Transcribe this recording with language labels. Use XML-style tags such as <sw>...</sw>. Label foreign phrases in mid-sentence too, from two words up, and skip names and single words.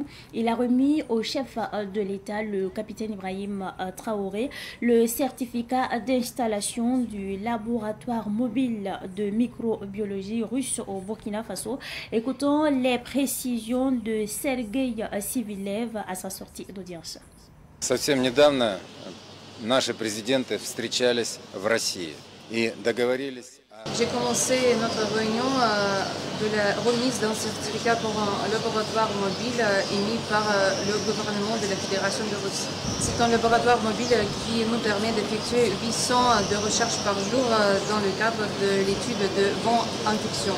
<fr>Il a remis au chef de l'État, le capitaine Ibrahim Traoré, le certificat d'installation du laboratoire mobile de microbiologie russe au Burkina Faso. Écoutons les précisions de Sergei Sivilev à sa sortie d'audience.</fr> <ru>Совсем недавно наши президенты встречались в России и договорились.</ru> <fr>J'ai commencé notre réunion de la remise d'un certificat pour un laboratoire mobile émis par le gouvernement de la Fédération de Russie. C'est un laboratoire mobile qui nous permet d'effectuer 800 de recherches par jour dans le cadre de l'étude de vent-induction.</fr>